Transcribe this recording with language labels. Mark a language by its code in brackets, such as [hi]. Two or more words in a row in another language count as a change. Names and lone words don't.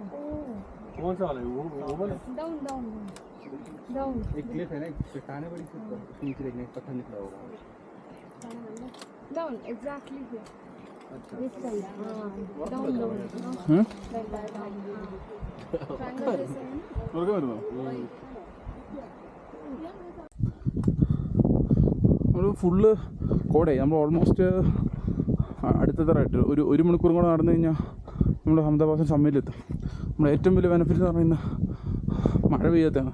[hi] कौन सा वाला है वो वाला? [en] down down down. [hi] एक क्लिफ है ना, चट्टान है बड़ी सी, उसके नीचे देखने एक पत्थर निकला होगा। [en] down exactly here. [hi] अच्छा [en] this side. down down like that. [hi] ट्रायंगल जैसे है। [ml] ഉറക്കം വരുന്നോ? നമ്മൾ ഫുള്ള് കോടയായി. നമ്മൾ ഓൾമോസ്റ്റ് അടുത്തതായിട്ട് ഒരു മണിക്കൂർ കൂടെ നടന്നു കഴിഞ്ഞാൽ നമ്മൾ അഹമ്മദാബാദ് സമ്മേലെത്തും. നമ്മുടെ ഏറ്റവും വലിയ ബെനിഫിറ്റ് എന്ന് പറയുന്നത് മഴ പെയ്യാത്തതാണ്.